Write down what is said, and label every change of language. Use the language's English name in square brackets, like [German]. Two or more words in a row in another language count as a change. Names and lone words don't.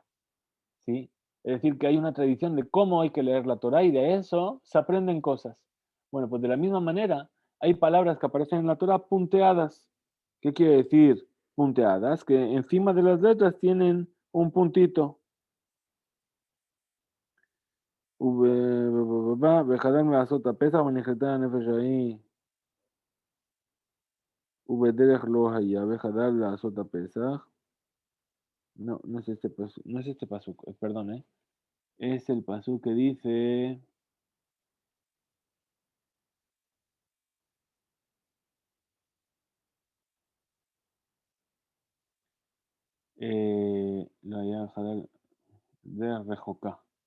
[Spanish] ¿Sí? Es decir, que hay una tradición de cómo hay que leer la Torah y de eso se aprenden cosas. Bueno, pues de la misma manera hay palabras que aparecen en la Torah punteadas. ¿Qué quiere decir punteadas? Que encima de las letras tienen un puntito. [Hebrew] וחדל מלעשות הפסח ונחלטה הנפש ההיא ובדרך לא היה וחדל לעשות הפסח. [Spanish] No, no es este pasuk, no es este pasuk, perdón, es el pasuk que dice [Hebrew] לא היה חדל דרחוקה.